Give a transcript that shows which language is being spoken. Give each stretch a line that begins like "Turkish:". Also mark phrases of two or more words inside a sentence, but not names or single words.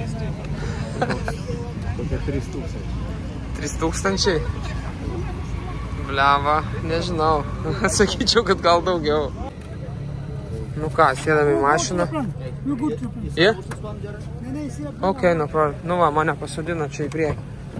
Lithuanian: Kokie 3000. 3000? Bliava, nežinau. Sakyčiau, kad gal daugiau. Nu ką, sėdam į mašiną.
English: Yeah? Ok, no problem.
Lithuanian: Nu va, mane pasodino čia į priekį.